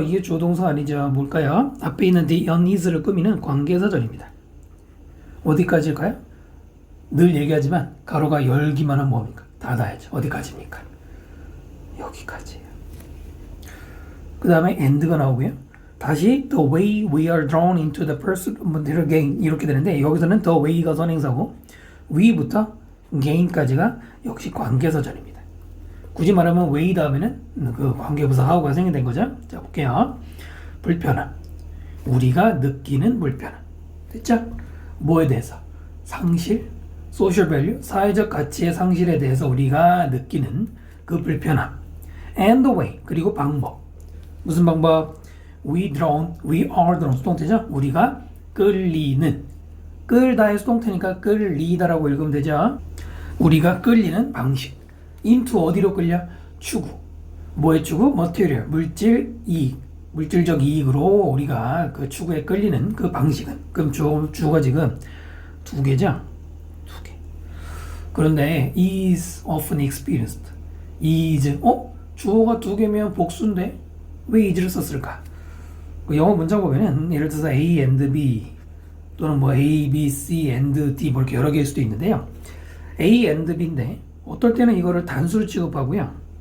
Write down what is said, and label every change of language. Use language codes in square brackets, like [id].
[ko] 이게 조동사 아니죠. 뭘까요? 앞에 있는 the unease를 꾸미는 관계사절입니다. 어디까지일까요? 늘 얘기하지만 가로가 열기만 하면 뭡니까? 닫아야죠. 어디까지입니까? 여기까지예요. 그 다음에 and가 나오고요. 다시 [en] the way we are drawn into the pursuit of material gain [ko] 이렇게 되는데 여기서는 the way가 선행사고 we부터 gain까지가 역시 관계사절입니다. 굳이 말하면 way 다음에는 그 관계부사 how가 생겨된 거죠. 자 볼게요. 불편함. 우리가 느끼는 불편함. 됐죠? 뭐에 대해서? 상실, social value, 사회적 가치의 상실에 대해서 우리가 느끼는 그 불편함. [en] and the way, [ko] 그리고 방법. 무슨 방법? [en] we are drawn [ko] 수동태죠. 우리가 끌리는 끌다의 수동태니까 끌리다라고 읽으면 되죠. 우리가 끌리는 방식. into 어디로 끌려? 추구. 뭐의 추구? material, 물질 이익. 물질적 이익으로 우리가 그 추구에 끌리는 그 방식은. 그럼 주어가 지금 두 개죠? 두 개. [en] 그런데 is often experienced. [ko] is, 주어가 두 개면 복수인데 왜 is를 썼을까? 그 영어 문장 보면은 예를 들어서 A and B 또는 뭐 A, B, C and D 뭐 이렇게 여러 개일 수도 있는데요. A and B인데 어떨 때는 이거를 단수로 취급하고요.